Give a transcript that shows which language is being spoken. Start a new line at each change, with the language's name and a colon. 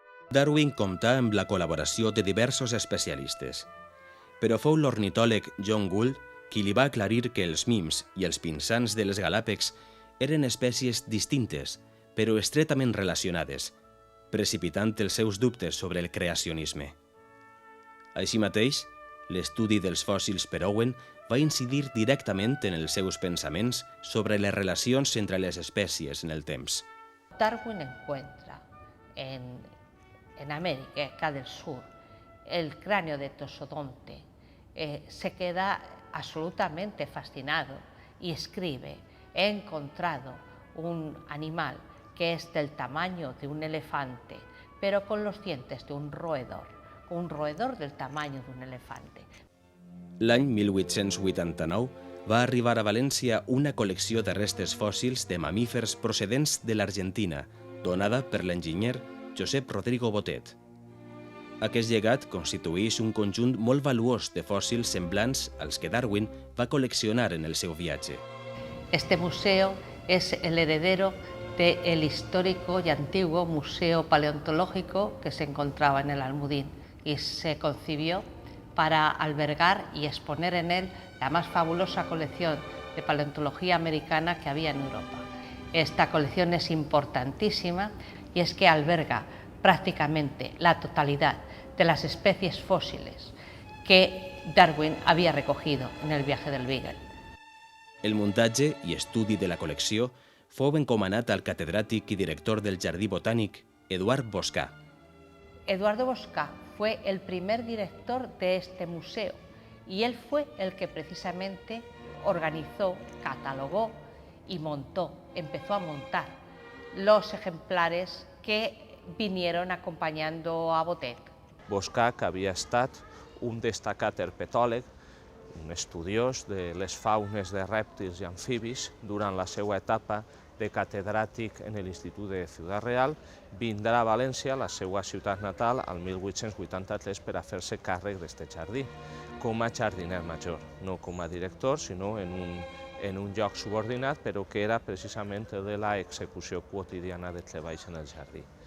Catalan: Darwin comptà amb la col·laboració de diversos especialistes, però fou l'ornitòleg John Gould qui li va aclarir que els mims i els pinsans de les Galàpegs eren espècies distintes, però estretament relacionades, precipitant els seus dubtes sobre el creacionisme. Així mateix, l'estudi dels fòssils per Owen va incidir directament en els seus pensaments sobre les relacions entre les espècies en el temps.
Spanish: Darwin encuentra en América del Sur el cráneo de Tosodonte, se queda absolutamente fascinado y escribe: he encontrado un animal que es del tamaño de un elefante, pero con los dientes de un roedor del tamaño de un elefante.
Catalan: L'any 1889 va arribar a València una col·lecció de restes fòssils de mamífers procedents de l'Argentina, donada per l'enginyer Josep Rodrigo Botet. Aquest llegat constitueix un conjunt molt valuós de fòssils semblants als que Darwin va col·leccionar en el seu viatge.
Spanish: Este museo es el heredero del histórico y antiguo Museo Paleontológico que se encontraba en el Almudín y se concibió para albergar y exponer en él la más fabulosa colección de paleontología americana que había en Europa. Esta colección es importantísima y es que alberga prácticamente la totalidad de las especies fósiles que Darwin había recogido en el viaje del Beagle.
Catalan: El muntatge i estudi de la col·lecció fou encomanat al catedràtic i director del Jardí Botànic, Eduard Boscà.
Spanish: Eduardo Boscà fue el primer director de este museo y él fue el que precisamente organizó, catalogó y empezó a montar los ejemplares que vinieron acompañando a Botet.
Catalan: Boscà, que havia estat un destacat herpetòleg, un estudiós de les faunes de rèptils i amfibis durant la seva etapa de catedràtic en l'Institut de Ciudad Real, vindrà a València, la seva ciutat natal, al 1883 per a fer-se càrrec d'aquest jardí, com a jardiner major, no com a director, sinó en un lloc subordinat, però que era precisament el de l'execució quotidiana de treballs en el jardí.